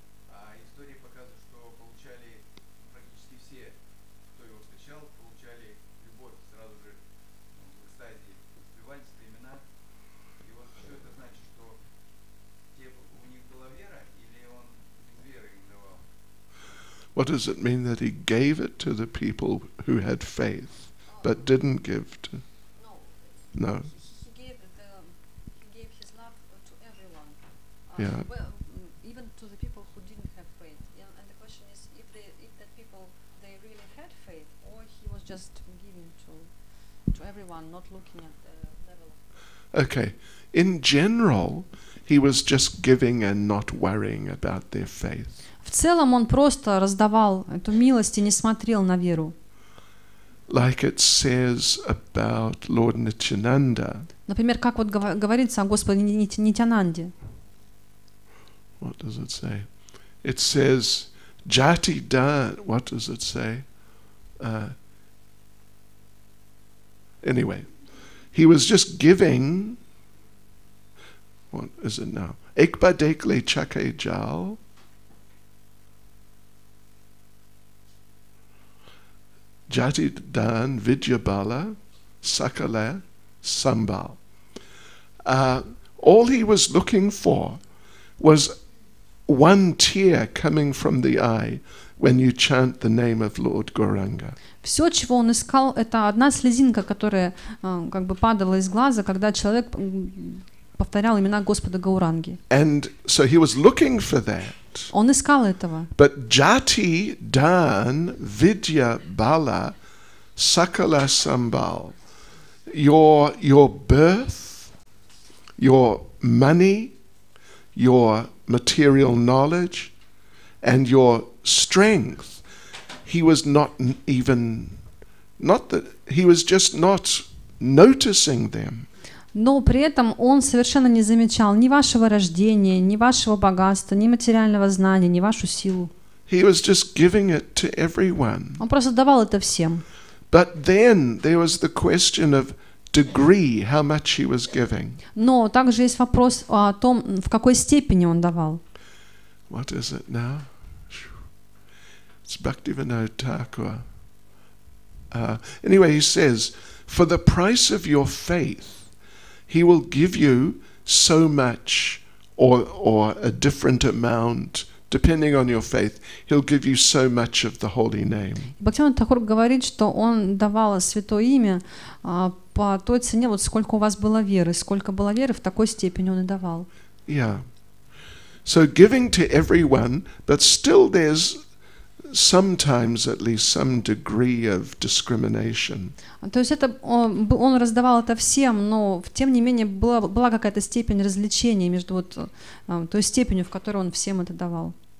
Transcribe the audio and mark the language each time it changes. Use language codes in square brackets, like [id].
[ru] А истории показывают, что получали практически все, кто его встречал, получали любовь сразу же в экстазе, впивали свои имена. И вот что это значит, что у них была вера, или он без веры им давал? [en] What does it mean that he gave it to the people who had faith, but didn't give to? No. He gave his love to everyone. Yeah. Well, even to the people who didn't have faith. And the question is, if that people they really had faith, or he was just giving to everyone, not looking at the level of. Okay. In general, he was just giving and not worrying about their faith. [ru] В целом он просто раздавал эту милость и не смотрел на веру. [en] Like it says about Lord Nityananda. [ru] Например, как вот говорится о Господе Нитянанде. [en] What does it say? It says, Jati Dan. What does it say? Anyway, he was just giving. What is it now? [bn] Ekba dekle chake jal. Jati Dan Vidyabala Sakala Sambal. [en] All he was looking for was one tear coming from the eye when you chant the name of Lord Gauranga. [ru] Все, чего он искал, это одна слезинка, которая как бы падала из глаза, когда человек повторял имена Господа Гауранги. [en] And so he was looking for that. [ru] Он искал этого. [en] But [bn] Jati Dan Vidya Bala Sakala Sambal, [en] your birth, your money, your material knowledge, and your strength, he was he was just not noticing them. [ru] Но при этом он совершенно не замечал ни вашего рождения, ни вашего богатства, ни материального знания, ни вашу силу. [en] He was just giving it to everyone. [ru] Он просто давал это всем. [en] But then there was the question of degree, how much he was giving. [ru] Но также есть вопрос о том, в какой степени он давал. [en] What is it now? It's Bhaktivinoda Thakur. Anyway, he says, for the price of your faith, he will give you so much or a different amount, depending on your faith. He'll give you so much of the holy name. [ru] Бхактивinoda Тхакур говорит, что он давал святое имя по той цене, вот сколько у вас было веры. Сколько было веры, в такой степени он и давал. [en] Yeah. So giving to everyone, but still there's sometimes at least some degree of discrimination. [ru] То есть это он раздавал это всем, но тем не менее была какая-то степень развлечения между вот той степенью, в которой он всем это давал.